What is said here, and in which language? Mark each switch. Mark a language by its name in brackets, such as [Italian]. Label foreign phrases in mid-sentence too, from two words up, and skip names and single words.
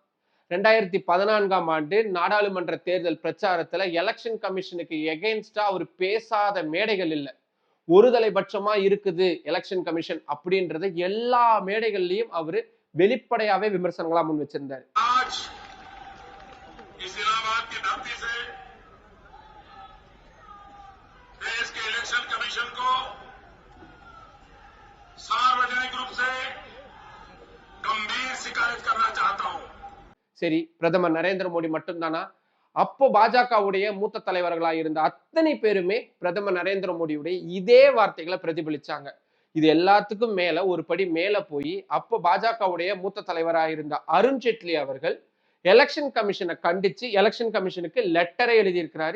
[Tamil] 2014ஆம் ஆண்டு நாடாளுமன்ற தேர்தல் பிரச்சாரத்துல [English] election commission against [Tamil] அவர் பேசாத மேடைகள் இல்லை. ஒருதலை பட்சமா இருக்குது [English] election commission [Tamil] அப்படின்றத எல்லா மேடைகள்லயும் அவரு வெளிப்படையாவே விமர்சனங்களா முன் வச்சிருந்தாரு. [Hindi] सार्वजनिक रूप से गंभीर शिकायत करना चाहता हूं। [Tamil] சரி, பிரதமர் நரேந்திர மோடி மட்டும்தானா? அப்போ பாஜகவுடைய மூத்த தலைவர்களா இருந்த அத்தனை பேருமே பிரதமர் நரேந்திர மோடியுடைய இதே வார்த்தைகளை பிரதிபலிச்சாங்க. இது எல்லாத்துக்கும் மேல ஒரு படி மேல போய் அப்போ பாஜகவுடைய மூத்த தலைவராக இருந்த அருண் ஜேட்லி அவர்கள் [English] election commission [Tamil] கண்டிச்சு [English] election commission [Tamil] லெட்டரை எழுதியிருக்கிறாரு.